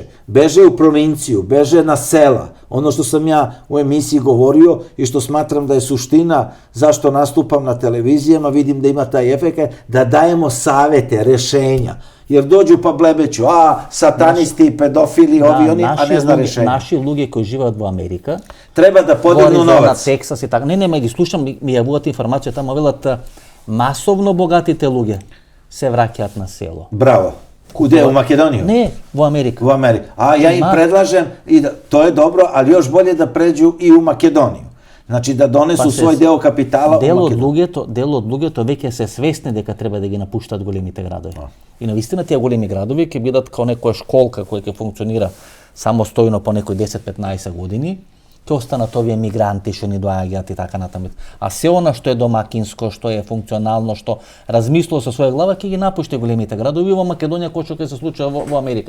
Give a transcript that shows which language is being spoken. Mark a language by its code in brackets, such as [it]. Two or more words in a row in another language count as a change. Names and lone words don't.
[sr] Beže u provinciju, beže na sela. Ono što sam ja u emisiji govorio i što smatram da je suština zašto nastupam na televizijama, vidim da ima taj efekt, da dajemo savete, rešenja. Jer dođu pa blebeću, satanisti, pedofili, ovi, oni, a ne zna rešenja. Naši luge koji žive u Amerika, treba da podignu novac. Teksas i tako. Ne, [mk] ги слушам, ми јавуваат информација тамо, велат масовно богатите луѓе се враќаат на село. [sr] Bravo. Kude? U Makedoniju? Ne, u Ameriku. U Ameriku. A ja im predlažem, to je dobro, ali još bolje da pređu i u Makedoniju. Znači da donesu svoj deo kapitala u Македонија. [mk] Дел од луѓето веќе се свесни дека треба да ги напуштат големите градови. И навистина тие големи градови ќе бидат као некоја школка која ќе функционира самостојно по некои 10-15 години, ќе останат овие мигранти што ни доаѓаат и така натаму. А се она што е домакинско, што е функционално, што размислува со своја глава, ќе ги напушти големите градови во Македонија, кој што ќе се случува во Америка.